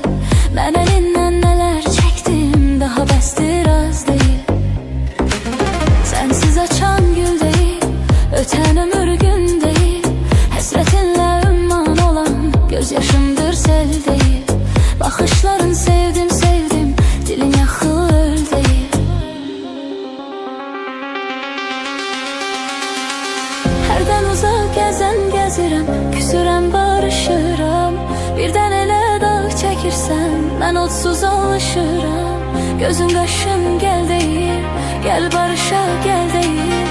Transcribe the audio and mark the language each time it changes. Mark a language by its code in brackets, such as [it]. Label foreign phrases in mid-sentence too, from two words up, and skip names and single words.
[tr] Ben elinden neler çektim, daha bəsdir az değil. Sensiz açan gül değil, öten ömür gün değil. [az] Həsrətinlə ümman olan gözyaşımdır sel değil. [tr] Bakışların sevdim sevdim, dilin yaxıl öl değil. [az] Hərdən uzaq gəzən gəzirəm, küsürəm barışıram. Birdən elə dağ çəkirsən, mən odsuz alışıram. Gözün qaşın gəl deyir, gəl barışa gəl deyir.